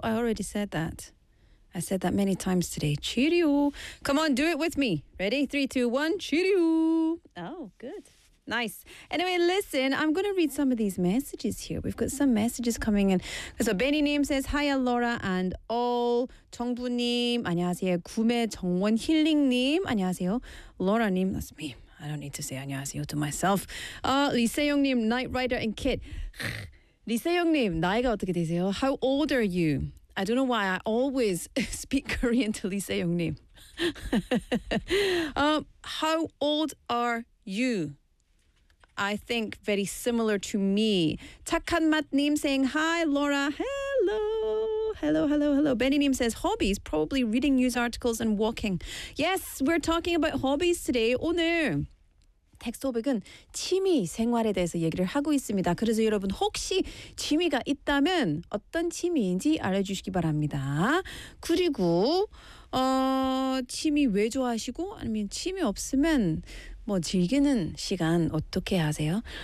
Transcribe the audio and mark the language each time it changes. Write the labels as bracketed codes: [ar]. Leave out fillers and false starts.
[en] I already said that. I said that many times today. Cheerio. Come on, do it with me. Ready? 3, 2, 1. Cheerio. Oh, good. Nice. Anyway, listen, I'm going to read some of these messages here. We've got some messages coming in. So Benny name says, Hiya, Laura and all. [ko] 정부님, 안녕하세요. 구매 정원 힐링님, 안녕하세요. [en] Laura님, that's me. I don't need to say [ko] 안녕하세요 [en] to myself. 리세용님, Knight Rider and Kit. [ko] 리세용님, 나이가 어떻게 되세요? [en] How old are you? I don't know why I always speak Korean to 리세용님. How old are you? I think very similar to me. 착한 맛님 saying, Hi, Laura. Hello. Hello. Beninim says, hobbies, probably reading news articles and walking. Yes, we're talking about hobbies today. [ko] 오늘 텍스토백은 취미 생활에 대해서 얘기를 하고 있습니다. 그래서 여러분 혹시 취미가 있다면 어떤 취미인지 알려주시기 바랍니다. 그리고 취미 왜 좋아하시고 아니면 취미 없으면 뭐 즐기는 시간 어떻게 하세요?